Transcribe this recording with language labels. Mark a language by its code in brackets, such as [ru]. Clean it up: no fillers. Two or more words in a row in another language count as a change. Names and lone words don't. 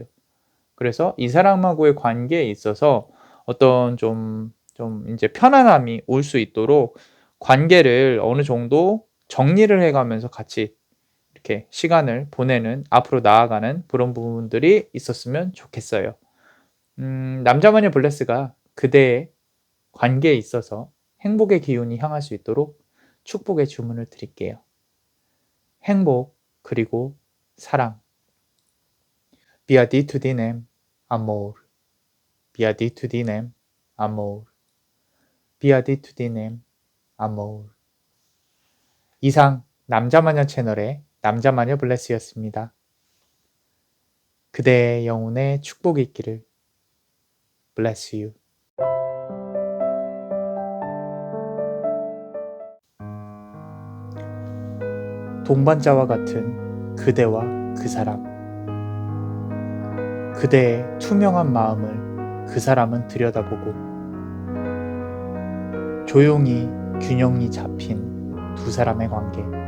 [ko] 그래서 이 사람하고의 관계에 있어서 어떤 좀 인제 편안함이 올 수 있도록 관계를 어느 정도 정리를 해 가면서 같이 이렇게 시간을 보내는 앞으로 나아가는 그런 부분들이 있었으면 좋겠어요. 남자 마녀 블레스가 그대의 관계에 있어서 행복의 기운이 향할 수 있도록 축복의 주문을 드릴게요. 행복 그리고 사랑. [la] Beatitudinem, amor. Beatitudinem, amor. Beatitudinem, amor. [ko] 이상 남자마녀 채널의 남자마녀 블레스였습니다. 그대의 영혼에 축복이 있기를. [en] Bless you. [ko] 동반자와 같은 그대와 그 사람. 그대의 투명한 마음을 그 사람은 들여다보고 조용히 균형이 잡힌 두 사람의 관계.